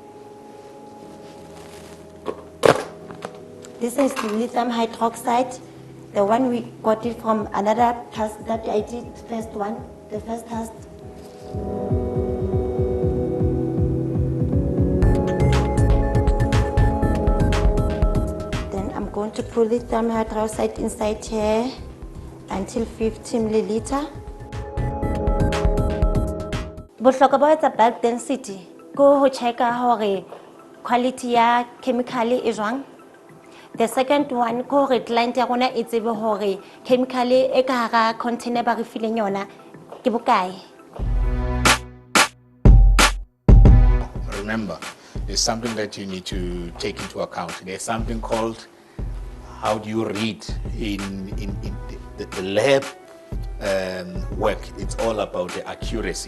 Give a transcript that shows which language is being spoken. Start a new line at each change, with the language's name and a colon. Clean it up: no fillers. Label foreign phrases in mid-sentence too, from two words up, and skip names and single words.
English: This is lithium hydroxide, the one we got it from another task that I did, the first task. Then I'm going to put lithium hydroxide inside here until 50 milliliter.
Southern Sotho: Bohlokwa ba etsa bulk density go ho checka hore quality ya chemical e jwang.
English: The second one
Southern Sotho: ko hore client ya rona e tsebe hore chemical e ka hara container ba re fileng yona ke bokae.
English: Remember, there's something that you need to take into account. There's something called, how do you read in the lab work? It's all about the accuracy.